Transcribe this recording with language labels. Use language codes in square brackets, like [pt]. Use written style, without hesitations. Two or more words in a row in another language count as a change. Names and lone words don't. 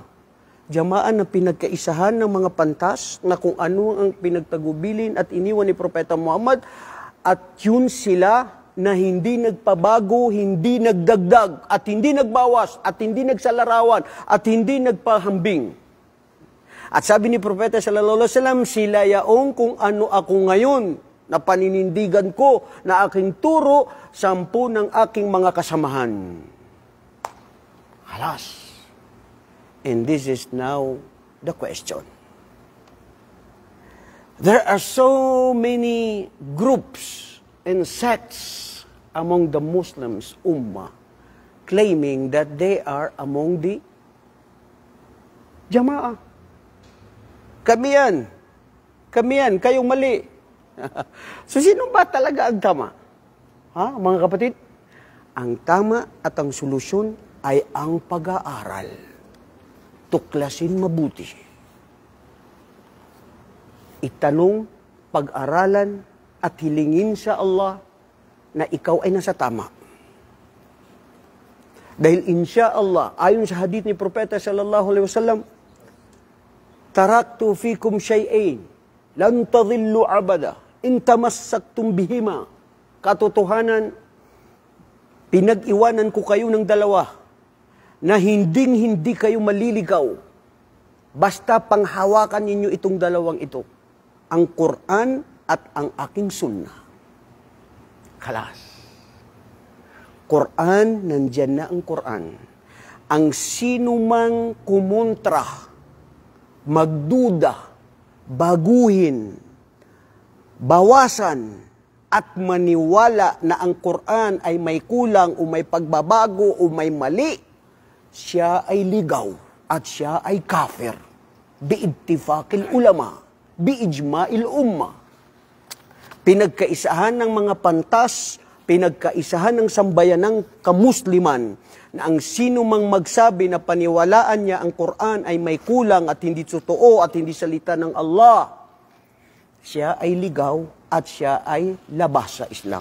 [tl] Jamaa na pinagkaisahan ng mga pantas na kung ano ang pinagtagubilin at iniwan ni Propeta Muhammad, at yun sila na hindi nagpabago, hindi nagdagdag, at hindi nagbawas, at hindi nagsalarawan, at hindi nagpahambing. At sabi ni Propeta [ar] صلى الله عليه وسلم, [tl] sila yaong kung ano ako ngayon, na paninindigan ko, na aking turo, 10 ng aking mga kasamahan. Halas. [en] And this is now the question. There are so many groups and sects among the Muslims ummah claiming that they are among the Jama'ah. [tl] Kami yan, kayong mali. So sino ba talaga ang tama? Ha, mga kapatid? Ang tama at ang solusyon ay ang pag-aaral. Tuklasin mabuti. Itanong, pag-aralan, at hilingin sa Allah na ikaw ay nasa tama. Dahil [ar] إن شاء الله, [tl] ayon sa hadith ni Propeta [ar] صلى الله عليه وسلم تركت فيكم شيئين لن تضلوا أبدا إن تمسكتم بهما. [tl] Katotohanan, pinag-iwanan ko kayo ng dalawa na hindi kayo maliligaw basta panghawakan ninyo itong dalawang ito, ang Quran at ang aking sunnah. Kalas. Quran, nandyan na ang Quran. Ang sinumang kumontra, magduda, baguhin, bawasan, at maniwala na ang Quran ay may kulang o may pagbabago o may mali, siya ay ligaw at siya ay kafir. [ar] باتفاق العلماء بإجماع الأمة. [tl] Pinagkaisahan ng mga pantas, pinagkaisahan ng sambayanang kamusliman na ang sino mang magsabi na paniwalaan niya ang Quran ay may kulang at hindi totoo at hindi salita ng Allah, siya ay ligaw at siya ay labas sa Islam.